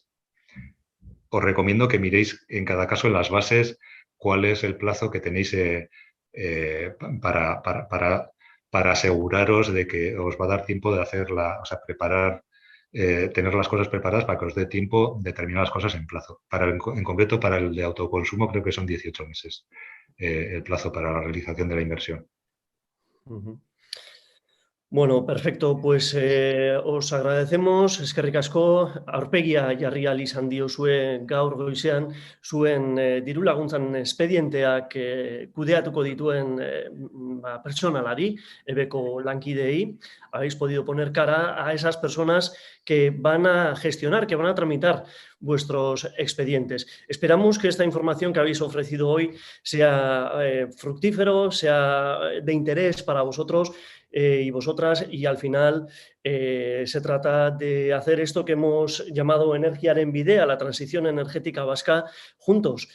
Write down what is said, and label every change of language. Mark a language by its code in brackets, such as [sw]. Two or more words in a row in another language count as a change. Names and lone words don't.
[es] Os recomiendo que miréis en cada caso en las bases cuál es el plazo que tenéis para aseguraros de que os va a dar tiempo de preparar, tener las cosas preparadas para que os dé tiempo de terminar las cosas en plazo. En concreto, para el de autoconsumo, creo que son 18 meses el plazo para la realización de la inversión. Bueno, perfecto. Pues os agradecemos, [eu] eskerrik asko, aurpegia jarri ahal izan diozue gaur goizean, zuen diru laguntzan espedienteak kudeatuko dituen pertsonalari, EBEko lankideei. [es] Habéis podido poner cara a esas personas que van a gestionar, que van a tramitar vuestros expedientes. Esperamos que esta información que habéis ofrecido hoy sea fructífero, sea de interés para vosotros y vosotras, y al final se trata de hacer esto que hemos llamado Energiaren Bidea, la transición energética vasca, juntos.